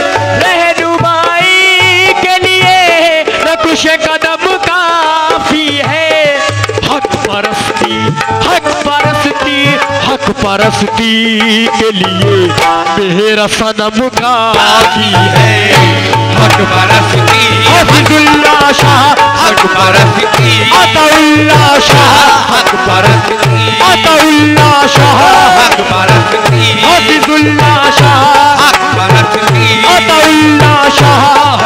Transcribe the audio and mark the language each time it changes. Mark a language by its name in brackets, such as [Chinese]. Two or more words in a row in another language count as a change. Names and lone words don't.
[Hindi] रहनुमाई के लिए नक्श कदम काफी है। हक परस्ती हक परस्ती हक परस्ती के लिए मेरा सनम काफी है। हक परस्ती हफीजुल्लाह शाह हक परस्ती अताउल्लाह शाह हक परस्ती अताउल्लाह शाह हक परस्ती हफीजुल्लाह शाह हक परस्ती अताउल्लाह शाह